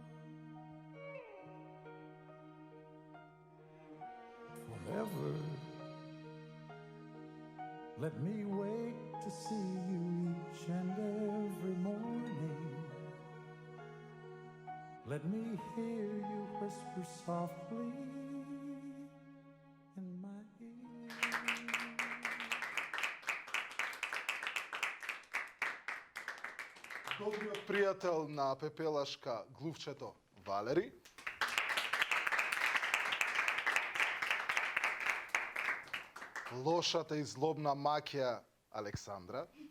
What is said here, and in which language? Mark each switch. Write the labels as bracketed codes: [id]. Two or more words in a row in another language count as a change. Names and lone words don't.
[en] Forever, let me wake to see you each and every morning. Let me hear you whisper softly in my ear. [mk] Добриот пријател на Пепелашка, глувчето Валери. Лошата и злобна маќја Александра.